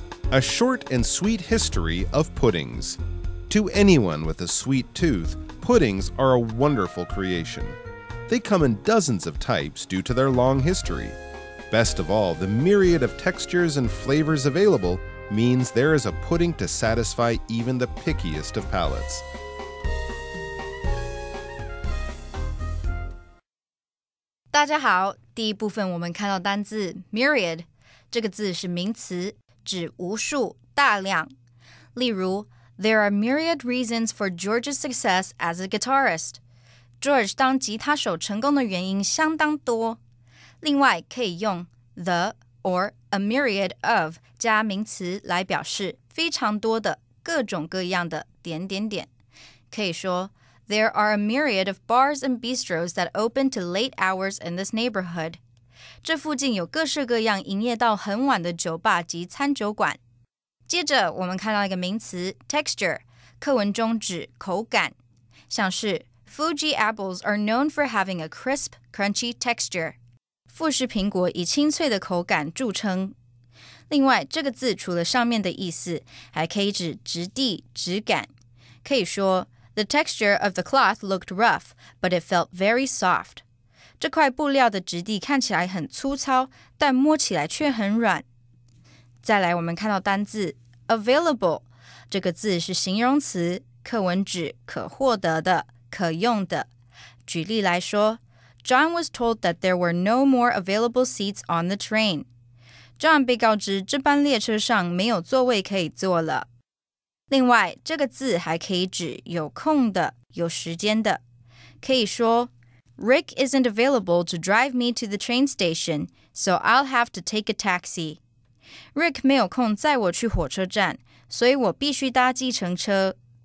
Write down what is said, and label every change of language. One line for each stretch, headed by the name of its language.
English: A short and sweet history of puddings. To anyone with a sweet tooth, puddings are a wonderful creation. They come in dozens of types due to their long history. Best of all, the myriad of textures and flavors available means there is a pudding to satisfy even the pickiest of palates.
Chinese: Hello, 第一部分我们看到单字 myriad 这个字是名词，指无数、大量。
English: 例如 There are myriad reasons for George's success as a guitarist.
Chinese: George 当吉他手成功的原因相当多。另外可以用
English: the or a myriad of
Chinese: 加名词来表示非常多的各种各样的点点点。
English: 可以说 There are a myriad of bars and bistros that open to late hours in this neighborhood.
Chinese: 这附近有各式各样营业到很晚的酒吧及餐酒馆。接着我们看到一个名词 texture， 课文中指口感，像是
English: Fuji apples are known for having a crisp, crunchy texture.
Chinese: 富士苹果以清脆的口感著称。另外，这个字除了上面的意思，还可以指质地、质感。
English: 可以说 The texture of the cloth looked rough, but it felt very soft.
Chinese: 这块布料的质地看起来很粗糙，但摸起来却很软。再来，我们看到单字 available， 这个字是形容词，课文指可获得的、可用的。
English: 举例来说John was told that there were no more available seats on the train.
Chinese: John 被告知这班列车上没有座位可以坐了。另外，这个字还可以指有空的、有时间的。
English: 可以说 Rick isn't available to drive me to the train station, so I'll have to take a taxi.
Chinese: Rick 没有空载我去火车站，所以我必须搭计程车。